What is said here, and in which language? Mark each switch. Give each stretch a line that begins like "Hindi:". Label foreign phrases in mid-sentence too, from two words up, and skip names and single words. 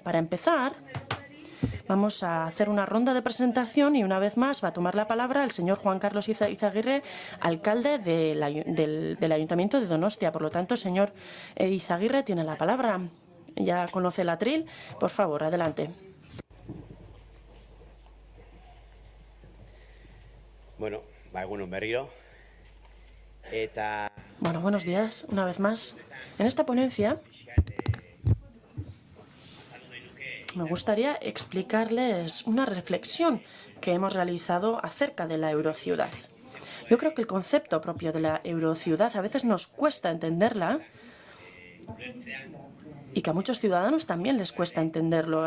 Spanish: Para empezar, vamos a hacer una ronda de presentación y una vez más va a tomar la palabra el señor Juan Carlos Izaguirre, alcalde del Ayuntamiento de Donostia. Por lo tanto, señor Izaguirre tiene la palabra. Ya conoce el atril. Por favor, adelante.
Basque: Bueno, egunon berriro.
Spanish: Bueno, buenos días, una vez más. En esta ponencia me gustaría explicarles una reflexión que hemos realizado acerca de la eurociudad. Yo creo que el concepto propio de la eurociudad a veces nos cuesta entenderla y que a muchos ciudadanos también les cuesta entenderlo.